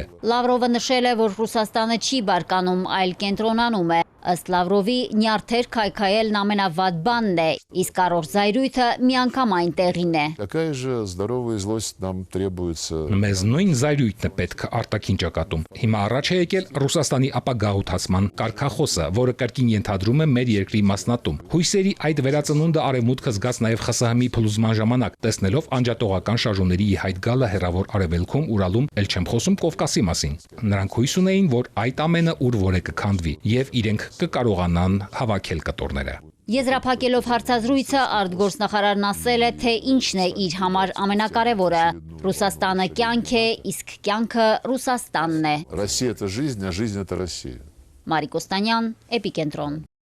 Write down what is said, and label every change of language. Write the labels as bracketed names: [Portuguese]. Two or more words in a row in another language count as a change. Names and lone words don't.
[Armenian] Լավրովը նշել է, որ Ռուսաստանը չի բարկանում, այլ կենտրոնանում է։ Ըստ Լավրովի, նյարդեր քայքայելն ամենավատ բանն է, իսկ առողջ զայրույթը միանգամայն տեղին է։ [Russian] Такая же здоровая злость нам требуется. [Armenian] Մեզ նույն զայրույթն է պետք արտաքին ճակատում։ Հիմա առաջ է եկել Ռուսաստանի ապագաղութացման կարգախոսը, որը կրկին ենթադրում է մեր երկրի մասնատում։ Հույսերի այդ վերածնունդը արևմուտքը զգաց նաև ԽՍՀՄ-ի փլուզման ժամանակ, տեսնելով անջատողական շարժումների ի հայտ գալը հեռավոր արևելքում, Ուրալում, էլ չեմ խոսում Կովկասի մասին։ Նրանք հույս ունեին, որ այդ ամենը ուր որ է կքանդվի եւ իրենք կկարողանան հավաքել կտորները։ Եզրափակելով հարցազրույցը արտգործնախարարն ասել է, թե ինչն է իր համար ամենակարևորը։ Ռուսաստանը կյանք է, իսկ կյանքը Ռուսաստանն է։ [Russian] Россия это жизнь, а жизнь это Россия. [Armenian] Մարիկ Օստանյան, Էպիկենտրոն։